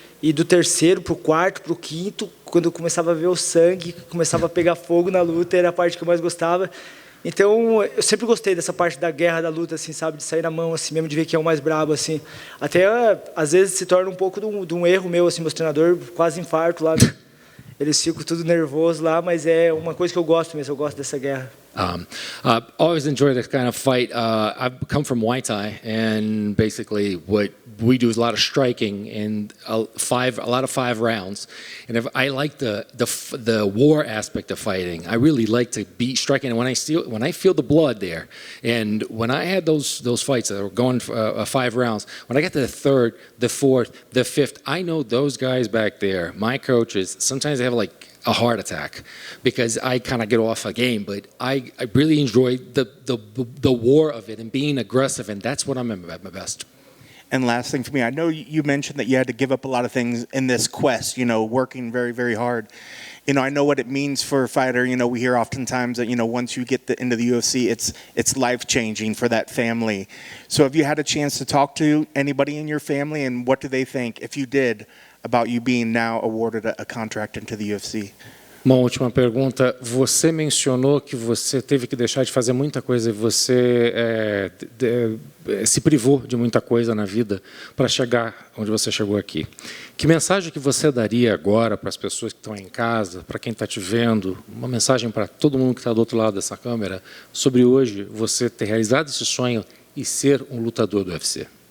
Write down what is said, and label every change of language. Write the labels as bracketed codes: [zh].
[pt] E do terceiro para o quarto, para o quinto, quando eu começava a ver o sangue, começava a pegar fogo na luta, era a parte que eu mais gostava. Então, eu sempre gostei dessa parte da guerra, da luta, assim, sabe? De sair na mão, assim, mesmo de ver quem é o mais brabo, assim. Até, às vezes, se torna um pouco de um erro meu, assim, meus treinadores quase infarto lá. Eles ficam tudo nervoso lá, mas é uma coisa que eu gosto mesmo, eu gosto dessa guerra. [en] I've always enjoyed this kind of fight. I've come from Muay Thai, and basically what we do is a lot of striking and a lot of 5 rounds. And I like the war aspect of fighting. I really like to be striking, and when I feel the blood there, and when I had those fights that were going for 5 rounds, when I get to the 3rd, the 4th, the 5th, I know those guys back there, my coaches, sometimes they have like a heart attack because I kind of get off a game, but I really enjoy the war of it and being aggressive, and that's what I'm at my best. And last thing for me, I know you mentioned that you had to give up a lot of things in this quest, working very, very hard. I know what it means for a fighter. We hear oftentimes that, once you get into the UFC, it's life-changing for that family. So have you had a chance to talk to anybody in your family, and what do they think, if you did, about you being now awarded a contract into the UFC? [pt] Uma última pergunta. Você mencionou que você teve que deixar de fazer muita coisa e você se privou de muita coisa na vida para chegar onde você chegou aqui. Que mensagem que você daria agora para as pessoas que estão em casa, para quem está te vendo, uma mensagem para todo mundo que está do outro lado dessa câmera, sobre hoje você ter realizado esse sonho e ser um lutador do UFC?